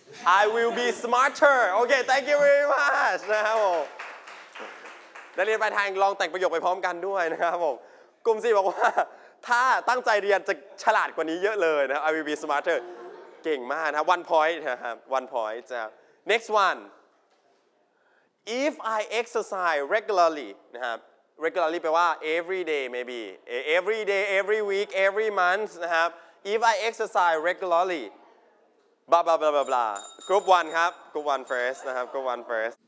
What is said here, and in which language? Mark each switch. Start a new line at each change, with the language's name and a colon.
English: Okay, thank you very much.
Thai: นะครับผมนักเรียนปลายทางลองแต่งประโยคไปพร้อมกันด้วยนะครับผมกลุ่มสี่บอกว่าถ้าตั้งใจเรียนจะฉลาดกว่านี้เยอะเลยนะ
English: I will be smarter.
Thai: เก่งมากนะ One point นะครับ One point นะ Next one.
English: If I exercise regularly, นะครับ regularly แปลว่า every day maybe every day every week every month นะครับIf I exercise regularly, blah blah blah blah blah. Group one, ครับ Group one first, นะครับ Group one first.